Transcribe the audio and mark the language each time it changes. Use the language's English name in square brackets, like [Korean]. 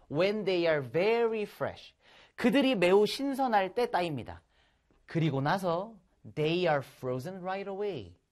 [English] When they are very fresh. [Korean] 그들이 매우 신선할 때 따입니다. 그리고 나서 [English] they are frozen right away.